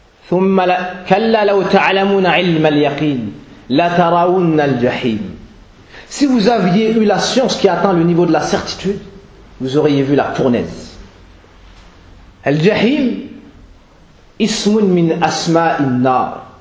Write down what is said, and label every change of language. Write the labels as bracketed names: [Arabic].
[Arabic] ثم كلا لو تعلمون علم اليقين لترون الجحيم. [French] Si vous aviez eu la science qui atteint le niveau de la certitude, vous auriez vu la fournaise. [Arabic] الجحيم اسم من أسماء النار.